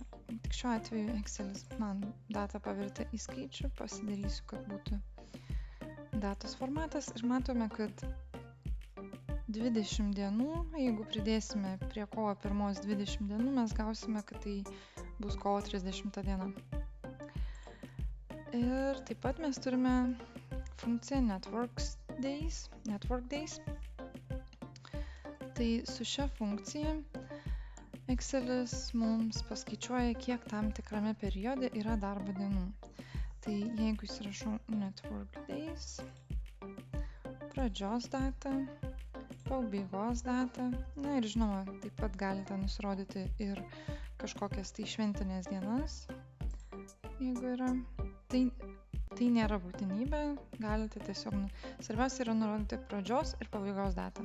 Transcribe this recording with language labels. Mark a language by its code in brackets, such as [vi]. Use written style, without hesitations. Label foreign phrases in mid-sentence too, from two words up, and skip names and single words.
[lt] Tik šiuo atveju Excelis man datą pavertė į skaičių, pasidarysiu, kad būtų datos formatas ir matome, kad 20 dienų, jeigu pridėsime prie kovo 1 20 dienų, mes gausime, kad tai bus kovo 30 diena. Ir taip pat mes turime funkciją [en] network days. [lt] Tai su šia funkcija Excelis mums paskaičiuoja, kiek tam tikrame periode yra darbo dienų. Tai jeigu įsirašau [en] network days, [lt] pradžios datą, pabaigos datą, na ir žinoma, taip pat galite nusirodyti ir kažkokias tai šventinės dienas, jeigu yra. Tai nėra būtinybė, galite tiesiog, svarbiausia yra nurodyti pradžios ir pabaigos datą.